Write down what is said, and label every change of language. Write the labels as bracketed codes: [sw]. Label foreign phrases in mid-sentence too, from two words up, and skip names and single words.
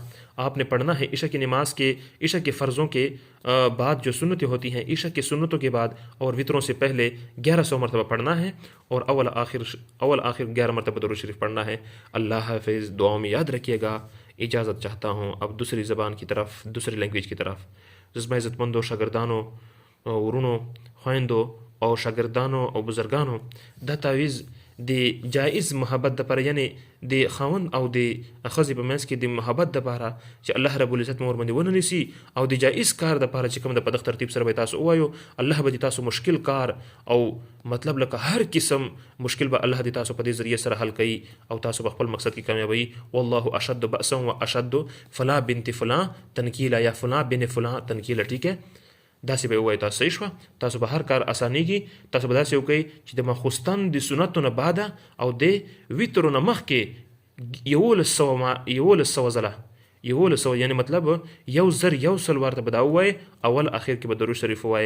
[ur] آپ نے پڑھنا ہے عشاء کی نماز کے، عشاء کے فرضوں کے بعد جو سنتیں ہوتی ہیں، عشاء کی سنتوں کے بعد اور وطروں سے پہلے 1100 مرتبہ پڑھنا ہے، اور اول آخر 11 مرتبہ درود شریف پڑھنا ہے۔ اللہ حافظ، دعاؤں میں یاد رکھیے گا۔ اجازت چاہتا ہوں اب دوسری زبان کی طرف، دوسری لینگویج کی طرف۔ [ps] جذبہ عزت مندوں، شاگردانوں، ورونوں، خویندوں اور شاگردانوں اور بزرگانوں، دا تعویذ دی جائز محبت دپاره، یعنی دی خاوند او دی ښځې په منځ کې د محبت دپاره چې [ar] الله رب العزت [ps] مور باندې وننیسي، او د جایز کار دپاره چې کوم د په دغه ترتیب سره به تاسو ووایو، الله به د تاسو مشکل کار او مطلب لکه هر قسم مشکل به الله د تاسو په دې ذریعه سره حل کوي، او تاسو په خپل مقصد کې کامیابی۔ [ar] والله اشد بأسا و اشد فلا بنت فلاں تنکیلا، یا فلاں بن فلاں تنکیلا، [ur] ٹھیک ہے؟ [ps] داسې به ووایو تاسو صحیح شوه، تاسو به هر کار اسانېږي. تاسو به داسې وکړئ چې د ماخوستن د سنتو نه بعده او د ویترو نه مخکې 1100 ځله، 1100 یعنی مطلب 1,100 ورته به دا ووایئ، اول اخر کې به درود شریف ووایئ.